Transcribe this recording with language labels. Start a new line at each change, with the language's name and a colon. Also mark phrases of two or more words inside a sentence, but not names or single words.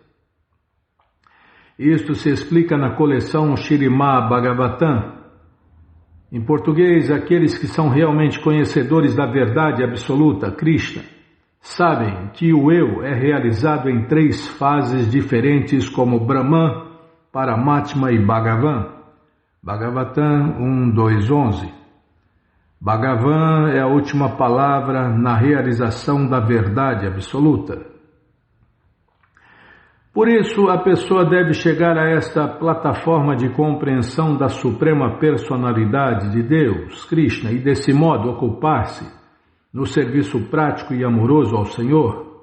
Portuguese: Isto se explica na coleção Śrīmad Bhagavatam. Em português, aqueles que são realmente conhecedores da verdade absoluta, Krishna, sabem que o eu é realizado em 3 fases diferentes como Brahman, Paramatma e Bhagavan. Bhagavatam 1.2.11. Bhagavan é a última palavra na realização da verdade absoluta. Por isso, a pessoa deve chegar a esta plataforma de compreensão da suprema personalidade de Deus, Krishna, e desse modo ocupar-se no serviço prático e amoroso ao Senhor.